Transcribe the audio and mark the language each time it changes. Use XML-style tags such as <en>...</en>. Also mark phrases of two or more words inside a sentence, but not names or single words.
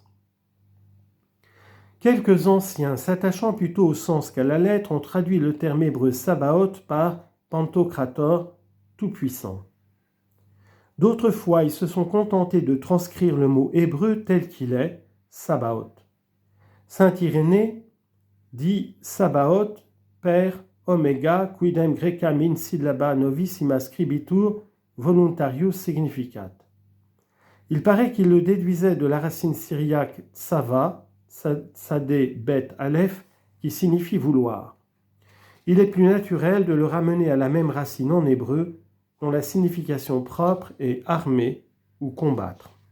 <fr>Quelques anciens, s'attachant plutôt au sens qu'à la lettre, ont traduit le terme hébreu Sabaoth par Pantocrator, tout-puissant. D'autres fois, ils se sont contentés de transcrire le mot hébreu tel qu'il est, Sabaoth. Saint Irénée dit Sabaoth, Père, Omega,</fr> <la>quidem grecam in syllaba novissima scribitur, voluntarius significat.</la> <fr>Il paraît qu'il le déduisait de la racine syriaque tsava, sadé bet aleph, qui signifie vouloir. Il est plus naturel de le ramener à la même racine en hébreu, dont la signification propre est armer ou combattre.</fr>